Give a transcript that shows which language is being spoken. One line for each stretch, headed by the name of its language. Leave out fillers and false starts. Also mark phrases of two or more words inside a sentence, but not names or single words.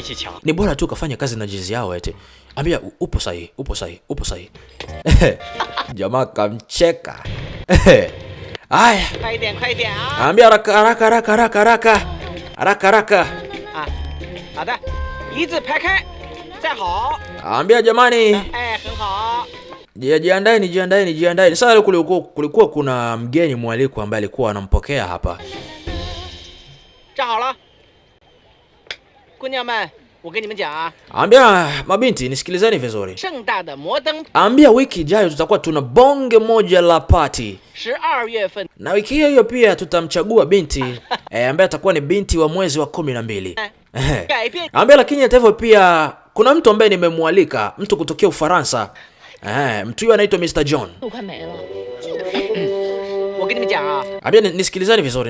Swahili: Ni bora tu kufanya kazi na jizi yao eti. Ambia upo sahihi. Jamaa kamcheka. Aya. Ambia haraka.
Chinese: 一字排开，再好。
Swahili: Ambia jamani.
Chinese: 很好。
Swahili: Jiandaeni. Sasa kulikuwa kuna mgeni mwaliko ambaye alikuwa anampokea hapa.
Chinese: 站好了，姑娘们，我跟你们讲啊。
Swahili: Ambia mabinti nisikilizeni vizuri.
Chinese: 盛大的摩登。
Swahili: Ambia wiki ijayo tutakuwa tuna bonge moja la party.
Chinese: 12月份。
Swahili: Na wiki hiyo pia tutamchagua binti ambaye atakuwa ni binti wa mwezi wa 12. Ambia lakini hata hivyo pia kuna mtu ambaye nimemwalika, mtu kutokea Ufaransa. Mtu huyo anaitwa Mr. John. Ambia nisikilizani vizuri.